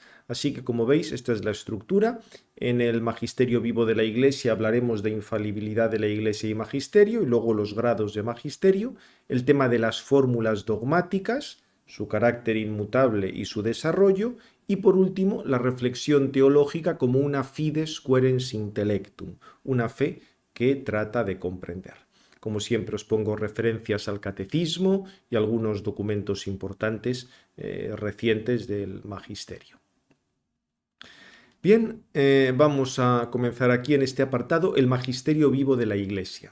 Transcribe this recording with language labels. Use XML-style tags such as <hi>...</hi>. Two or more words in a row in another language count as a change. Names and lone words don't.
<es>Así que, como veis, esta es la estructura. En el magisterio vivo de la Iglesia hablaremos de infalibilidad de la Iglesia y magisterio, y luego los grados de magisterio, el tema de las fórmulas dogmáticas, su carácter inmutable y su desarrollo, y por último la reflexión teológica como una</es> <la>fides quaerens intellectum,</la> <es>una fe que trata de comprender. Como siempre os pongo referencias al catecismo y algunos documentos importantes recientes del magisterio. Bien, vamos a comenzar aquí en este apartado, el magisterio vivo de la Iglesia.</es>